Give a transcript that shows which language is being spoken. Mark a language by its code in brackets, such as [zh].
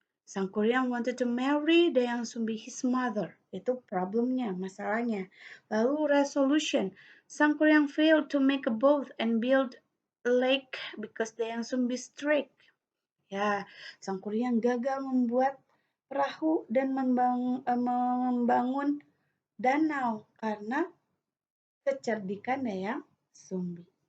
[en] Sang Korean wanted to marry Dayang Sumbi, his mother. [id] Itu problemnya, masalahnya. Lalu resolution. [en] Sang Korean failed to make a boat and build a lake because Dayang Sumbi strict. [id] Ya, Sang Korean gagal membuat perahu dan membangun danau karena kecerdikan Dayang Sumbi.